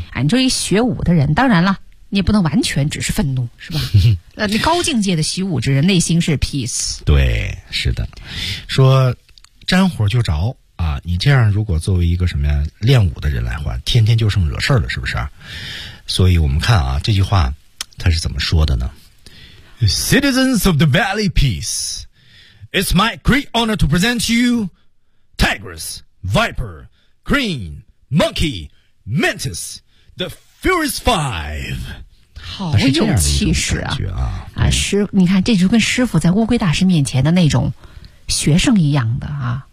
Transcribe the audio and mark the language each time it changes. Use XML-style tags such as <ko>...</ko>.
<zh>啊，你说一学武的人，当然了你也不能完全只是愤怒，是吧？你高境界的习武之人内心是 peace。对，是的。说沾火就着啊，你这样如果作为一个什么呀练武的人来话，天天就剩惹事了，是不是？所以我们看啊，这句话他是怎么说的呢？</zh> <en>Citizens of the Valley Peace, it's my great honor to present to you Tigress, Viper, Crane, Monkey, Mantis, the Furious Five.</en> <zh>好有气势啊！啊，师，你看，这就跟师傅在乌龟大师面前的那种学生一样的啊，</zh>